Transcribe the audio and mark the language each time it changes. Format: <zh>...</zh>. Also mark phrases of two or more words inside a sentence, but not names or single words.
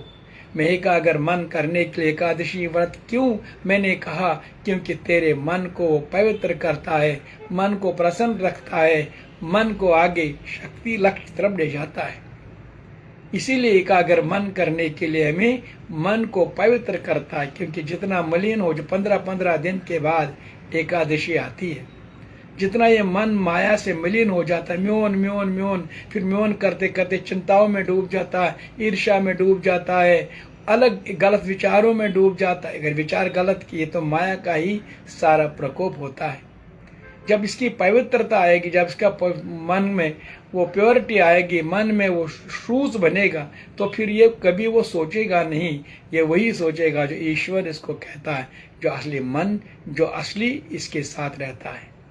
<hi>मैं का अगर मन करने के लिए एकादशी व्रत क्यों मैंने कहा, क्योंकि तेरे मन को पवित्र करता है, मन को प्रसन्न रखता है, मन को आगे शक्ति लक्ष्य तरफ ले जाता है। इसीलिए एकाग्र मन करने के लिए हमें मन को पवित्र करता है, क्योंकि जितना मलिन हो, जो 15-15 दिन के बाद एकादशी आती है, जितना ये मन माया से मलिन हो जाता है, म्योन म्योन म्योन, फिर म्योन करते करते चिंताओं में डूब जाता है, ईर्ष्या में डूब जाता है, अलग गलत विचारों में डूब जाता है। अगर विचार गलत किए तो माया का ही सारा प्रकोप होता है। जब इसकी पवित्रता आएगी, जब इसका मन में वो प्योरिटी आएगी, मन में वो शूज बनेगा, तो फिर ये कभी वो सोचेगा नहीं, ये वही सोचेगा जो ईश्वर इसको कहता है, जो असली मन, जो असली इसके साथ रहता है।</hi>